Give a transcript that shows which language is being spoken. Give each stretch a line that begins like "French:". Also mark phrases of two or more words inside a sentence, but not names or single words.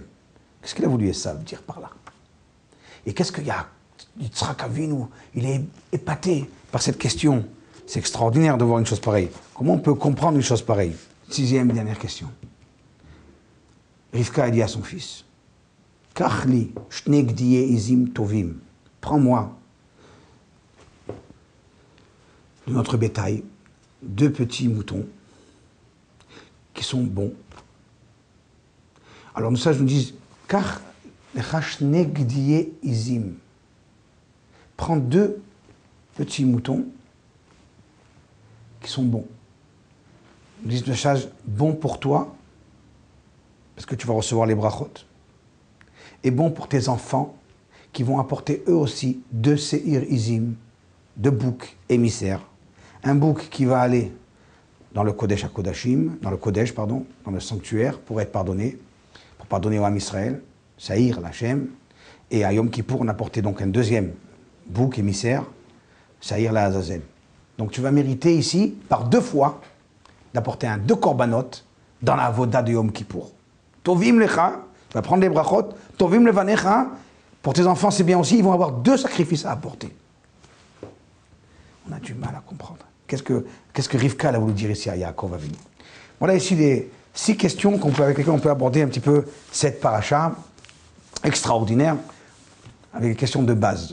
French: Qu'est-ce qu'il a voulu Esav dire par là? Et qu'est-ce qu'il y a? Yitzhak Avinu, il est épaté par cette question. C'est extraordinaire de voir une chose pareille. Comment on peut comprendre une chose pareille? 6e, dernière question. Rivka a dit à son fils,
Hebrew: קח לי שני גדיי עזים טובים.
French: Prends-moi de notre bétail 2 petits moutons qui sont bons. Alors nos sages nous disent,
Hebrew: קח לך שני גדיי עזים.
French: Prends 2 petits moutons qui sont bons. Nous disent nos sages, bons pour toi, parce que tu vas recevoir les brachot, et bon pour tes enfants, qui vont apporter eux aussi 2
Hebrew: שעירי עזים,
French: 2 boucs émissaires. Un bouc qui va aller dans le
Hebrew: קודש הקודשים,
French: dans le sanctuaire, pour être pardonné, pour pardonner au
Hebrew: עם ישראל, שעיר לה,
French: et à Yom Kippour, on apportait donc un 2e bouc émissaire,
Hebrew: שעיר לעזאזל.
French: Donc tu vas mériter ici, par 2 fois, d'apporter un 2 korbanot dans la avoda de Yom Kippour.
Hebrew: טובים לך,
French: tu vas prendre les brachot,
Hebrew: טובים לבניך,
French: pour tes enfants c'est bien aussi, ils vont avoir 2 sacrifices à apporter. On a du mal à comprendre. Qu'est-ce que Rivka a voulu dire ici à Yaakov Avinu? Voilà ici les 6 questions avec lesquelles on peut aborder un petit peu cette paracha extraordinaire, avec des questions de base.